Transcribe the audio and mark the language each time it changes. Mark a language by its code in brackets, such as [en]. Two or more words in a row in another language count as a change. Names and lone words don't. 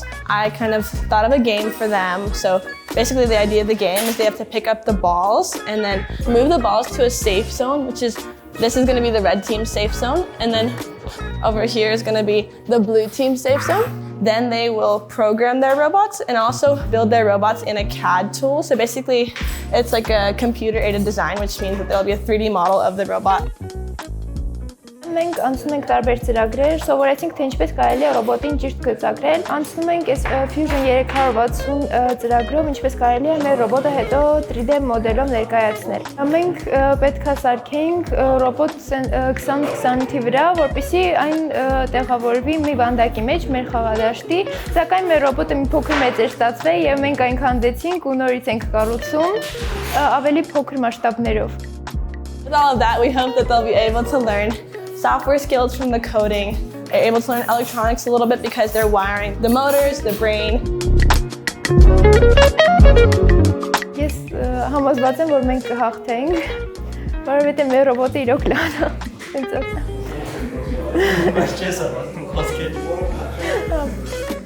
[en] I kind of thought of a game for them. So basically the idea of the game is they have to pick up the balls and then move the balls to a safe zone, this is gonna be the red team's safe zone. And then over here is gonna be the blue team's safe zone. Then they will program their robots and also build their robots in a CAD tool. So basically, it's like a computer-aided design, which means that there'll be a 3D model of the robot. [hy] Մենք անցնում ենք տարբեր ծրագրեր, սովորեցինք թե ինչպես կարելի է ռոբոտին ճիշտ գծագրել։ Անցնում ենք այս Fusion 360 ծրագրով, ինչպես կարելի է մեր ռոբոտը հետո 3D մոդելով ներկայացնել։ Մենք պետք է սարքենք ռոբոտ 2020-ի վրա, որպեսզի այն տեղավորվի մի վանդակի մեջ մեր խաղադաշտի, սակայն մեր ռոբոտը մի փոքր մեծ էր ստացվել եւ մենք այն քանդեցինք ու նորից ենք կառուցում ավելի փոքր մասշտաբներով։ [en] With all of that, we hope that they'll be able to learn software skills from the coding. They're able to learn electronics a little bit because they're wiring the motors, the brain. [hy] Ես համոզված եմ, որ մենք կհաղթենք, որովհետև մեր ռոբոտը իրոք լավ է։ Հենց օգտա։ Ես չես ավարտում խոսքեր։